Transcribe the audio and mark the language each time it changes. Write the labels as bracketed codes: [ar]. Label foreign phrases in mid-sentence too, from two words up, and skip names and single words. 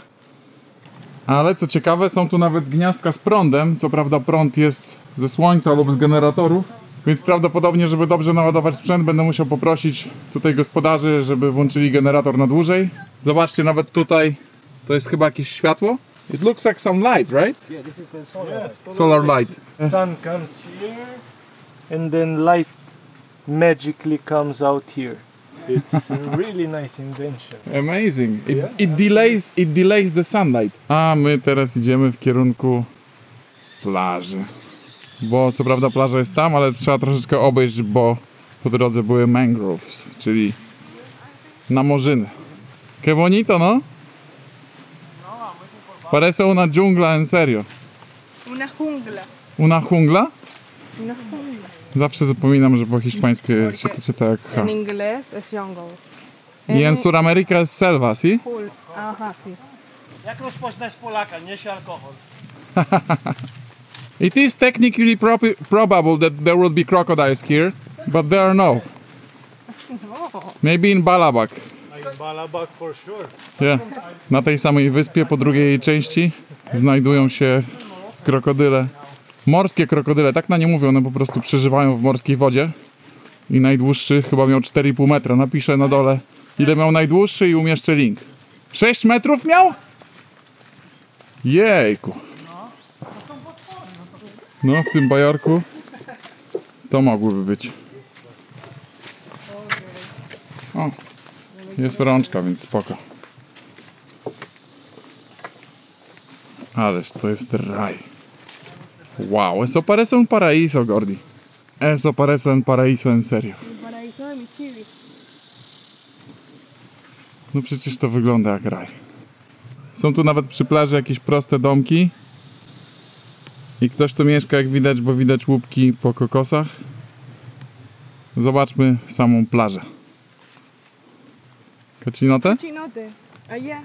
[pl] Ale co ciekawe, są tu nawet gniazdka z prądem. Co prawda prąd jest ze słońca lub z generatorów. Więc prawdopodobnie, żeby dobrze naładować sprzęt, będę musiał poprosić tutaj gospodarzy, żeby włączyli generator na dłużej. Zobaczcie, nawet tutaj to jest chyba jakieś światło. [en] It looks like some light, right? Yeah, this is the solar. Yes, solar light. Sun comes here, and then light magically comes out here. It's a really nice invention. Amazing. It delays the sunlight. [pl] A my teraz idziemy w kierunku plaży. Bo co prawda plaża jest tam, ale trzeba troszeczkę obejść, bo po drodze były mangroves, czyli namorzyny. [es] Que bonito, no? Parece una jungla, en serio. Una jungla. Una jungla? Una jungla. [pl] Zawsze zapominam, że po hiszpańsku się to czyta jak H. [es] En inglés es jungle. I en Sudamérica es selva, ¿sí? Ajá, sí. [pl] Jak rozpoznać Polaka? Nieś alkohol. [en] It is technically probable that there will be crocodiles here, but there are no. Maybe in Balabac. In Balabac for sure. Yeah. [pl] Na tej samej wyspie, po drugiej jej części, znajdują się krokodyle. Morskie krokodyle, tak na nie mówią, one po prostu przeżywają w morskiej wodzie. I najdłuższy chyba miał 4,5 metra. Napiszę na dole, ile miał najdłuższy i umieszczę link. 6 metrów miał? Jejku. No, w tym bajorku to mogłyby być. O, jest rączka, więc spoko. Ależ to jest raj. [es] Wow, eso parece un paraíso, Gordi. Eso parece un paraíso, en serio. [pl] No przecież to wygląda jak raj. Są tu nawet przy plaży jakieś proste domki. I ktoś tu mieszka, jak widać, bo widać łupki po kokosach. Zobaczmy samą plażę. [es] Cocinote? Cochinote. Allá.